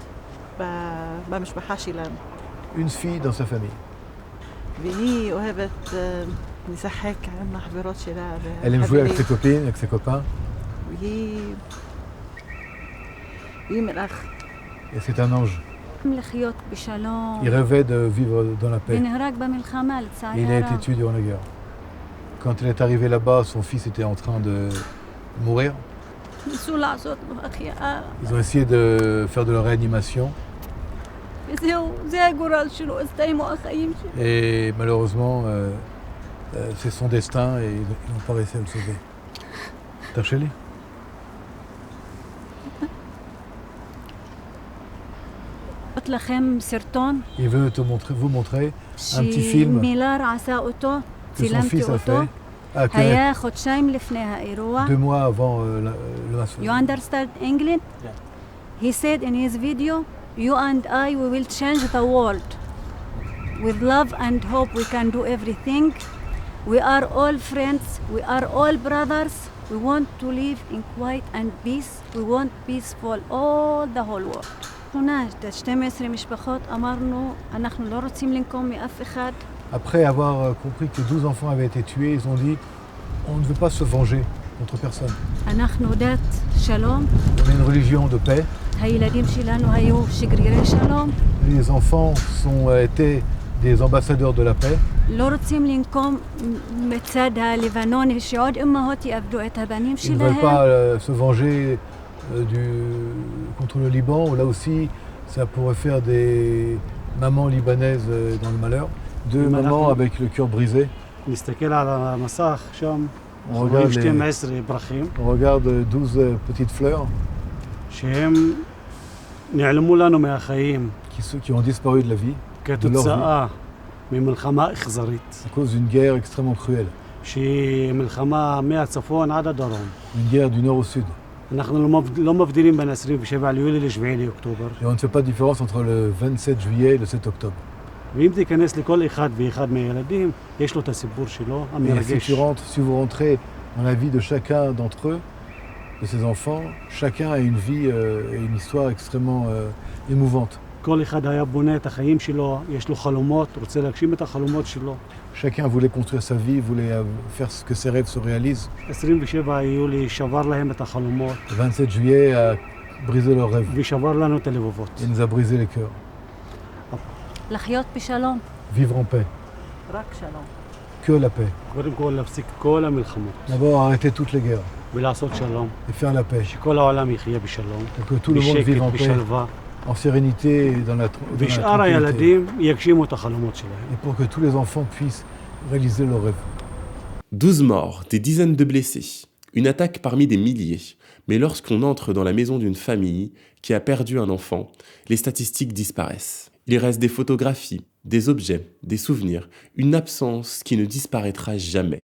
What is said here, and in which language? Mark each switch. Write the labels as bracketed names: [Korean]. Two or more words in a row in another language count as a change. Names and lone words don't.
[French] Une fille dans sa famille. Elle aime jouer avec ses copines, avec ses copains. Et c'est un ange. [Hebrew] לחיות בשלום. [French] Il rêvait de vivre dans la paix. [Hebrew] ונהרג במלחמה, [French] Et [Hebrew] לצערי [French] il a été [Hebrew] הרב. [French] tué durant la guerre. Quand il est arrivé là-bas, son fils était en train de mourir. [Hebrew] ניסו לעשות לו החייאה, [French] Ils ont essayé de faire de la réanimation. [Hebrew] וזהו, זה הגורל שלו, הסתיימו החיים שלו. [French] Et malheureusement, c'est son destin et ils n'ont pas réussi à le sauver. [Hebrew] תרשה לי? אראות לכם סרטון [French] Il veut vous montrer un petit film [Hebrew] שמילר עשה אותו, [French] que son [Hebrew] צילמתי [French] fils a [Hebrew] אותו. [French] fait. Ah, que [Hebrew] היה חודשיים לפני האירוע. [French] 2 mois avant le [English] You understand English? He said in his video, you and I, we will change the world. With love and hope, we can do everything. We are all friends. We are all brothers. We want to live in quiet and peace. We want peaceful all the whole world. [Hebrew] هنا 12 משפחות אמרנו, אנחנו לא רוצים לנקום מאף אחד. [French] Après avoir compris que 12 enfants avaient été tués, ils ont dit on ne veut pas se venger contre personne. [Hebrew] אנחנו דת שלום. [French] On est une religion de paix. [Hebrew] הילדים שלנו היו שגרירי שלום. [French] Les enfants étaient des ambassadeurs de la paix. [Hebrew] לא רוצים לנקום מצד הלבנוני שעוד אמהות יאבדו את הבנים [French] Ils ne veulent [Hebrew] שלהם. [French] pas se venger contre le Liban, où là aussi ça pourrait faire des mamans libanaises dans le malheur. 2 mamans avec le cœur brisé. [Hebrew] נסתכל על המסך שם, [French] On [Hebrew] רואים [French] regarde, [Hebrew] 12 פרחים [French] on regarde 12 petites fleurs [Hebrew] שהם נעלמו לנו מהחיים [French] qui ont disparu de la vie [Hebrew] כתוצאה ממלחמה אכזרית, [French] à cause d'une guerre extrêmement cruelle. [Hebrew] שהיא מלחמה מהצפון עד הדרום. [French] Une guerre du nord au sud. [Hebrew] אנחנו לא מבדילים בין 27 ליולי ל-7 לאוקטובר. [French] Et on ne fait pas de différence entre le 27 juillet et le 7 octobre. [Hebrew] ואם תיכנס לכל אחד ואחד מהילדים, יש לו את הסיפור שלו, [French] Et [Hebrew] המרגש. [French] si vous rentrez dans la vie de chacun d'entre eux, de ces enfants, chacun a une vie et une histoire extrêmement émouvante. [Hebrew] כל אחד היה בונה את החיים שלו, יש לו חלומות, רוצה להגשים את החלומות שלו. [French] Chacun voulait construire sa vie, voulait faire ce que ses rêves se réalisent. [Hebrew] 27 ליולי שבר להם את החלומות, [French] Le 27 juillet a brisé leurs rêves. [Hebrew] ושבר לנו את הלבבות. [French] Il nous a brisé les cœurs. [Hebrew] לחיות בשלום. [French] Vivre en paix. [Hebrew] רק שלום. [French] Que la paix. [Hebrew] קודם כל להפסיק כל המלחמות, [French] D'abord, arrêter toutes les guerres [Hebrew] ולעשות שלום. [French] et faire la paix. [Hebrew] שכל העולם יחיה בשלום, [French] Pour que tout le monde vive [Hebrew] בשקט, [French] en paix, [Hebrew] בשלווה, [French] en sérénité et dans la [Hebrew] ושאר [French] tranquillité. [Hebrew] הילדים יגשימו את החלומות שלהם. [French] Et pour que tous les enfants puissent réaliser leurs rêves. 12 morts, des dizaines de blessés. Une attaque parmi des milliers. Mais lorsqu'on entre dans la maison d'une famille qui a perdu un enfant, les statistiques disparaissent. Il reste des photographies, des objets, des souvenirs, une absence qui ne disparaîtra jamais.